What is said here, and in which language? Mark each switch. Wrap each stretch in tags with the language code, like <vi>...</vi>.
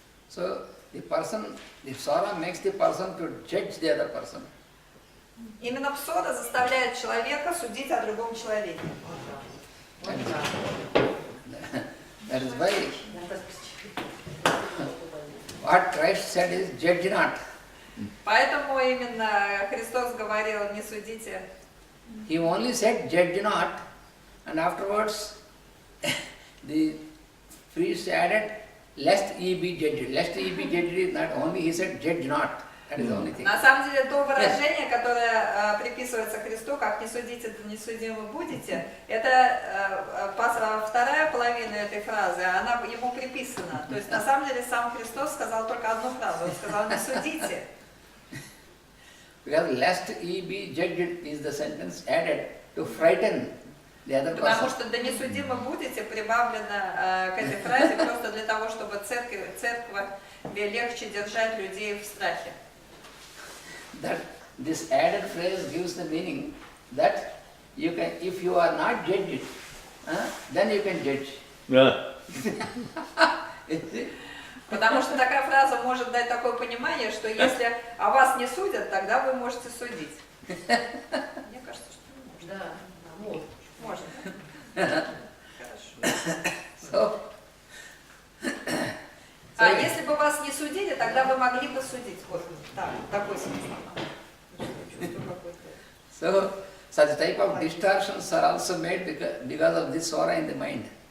<en>So the Swara makes the person to judge the other person.</en> <ru>Именно псора заставляет человека судить о другом человеке. Вот так.</ru> <en>That is why</en> <ru>Я так впечатлена.</ru> <en>what Christ said is, judge not.</en> <ru>Поэтому именно Христос говорил, не судите.</ru> <en>He only said, judge not, and afterwards the priest added, lest ye be judged. Lest ye be judged is not only, he said, judge not. That is the only thing.</en> <ru>На самом деле то выражение, которое приписывается Христу, как не судите, то не судимы будете, это вторая половина этой фразы, она ему приписана. То есть на самом деле сам Христос сказал только одну фразу, он сказал не судите.</ru> <en>Because lest ye be judged is the sentence added to frighten the other</en> <ru>Потому</ru> <en>person.</en> <ru>что да не судимы будете прибавлено к этой фразе просто для того, чтобы церкви легче держать людей в страхе.</ru> <en>That this added phrase gives the meaning that you can, if you are not judged, then you can judge. Yeah.</en> <ru>Потому что такая фраза может дать такое понимание, что если о вас не судят, тогда вы можете судить. Мне кажется, что не может. Да, может. Можно. Хорошо.</ru> <en>So,</en> <ru>А если бы вас не судили, тогда вы могли бы судить. Вот так, такой смысл. Чувство какое-то.</ru> <en>so such type of distortions are also made because of this aura in the mind.</en>